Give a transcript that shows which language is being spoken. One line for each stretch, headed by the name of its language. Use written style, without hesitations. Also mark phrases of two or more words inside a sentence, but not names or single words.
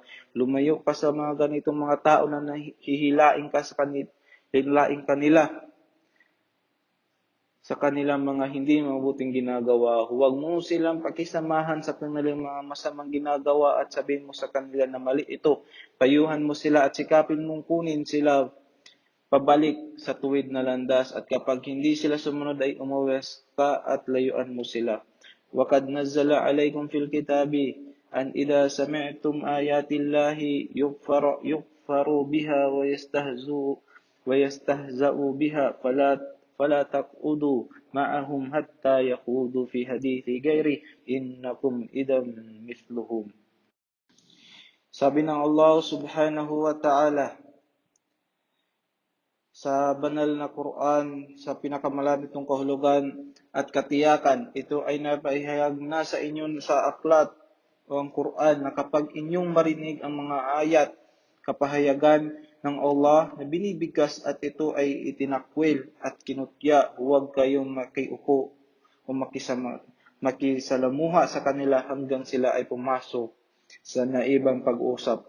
Filipino: Lumayo ka sa mga ganitong mga tao na nahihilain ka kanila sa kanilang mga hindi mabuting ginagawa. Huwag mo silang pakisamahan sa kanilang mga masamang ginagawa at sabihin mo sa kanila na mali ito. Payuhan mo sila at sikapin mong kunin sila pabalik sa tuwid na landas, at kapag hindi sila sumunod ay umuwas ka at layuan mo sila.
Arabic: وَقَدْ نَزَّلَ عَلَيْكُمْ فِي الْكِتَابِ أَنْ إِذَا سَمِعْتُمْ آيَاتِ اللَّهِ يُكْفَرُ بِهَا وَيَسْتَهْزَأُ بِهَا فَلَا تَقْعُدُوا مَعَهُمْ حَتَّى يَخُوضُوا فِي حَدِيثٍ غَيْرِهِ إِنَّكُمْ إِذًا مِثْلُهُمْ.
Filipino: Sabi ng Allah
Arabic: سبحانه وتعالى
Filipino: sa banal na Quran, sa pinakamalapit ng kahulugan at katiyakan, ito ay napaihayag na sa inyo sa aklat o ang Quran na kapag inyong marinig ang mga ayat, kapahayagan ng Allah na binibigkas at ito ay itinakwil at kinutya, huwag kayong makiupo o makisalamuha sa kanila hanggang sila ay pumasok sa naibang pag-usap.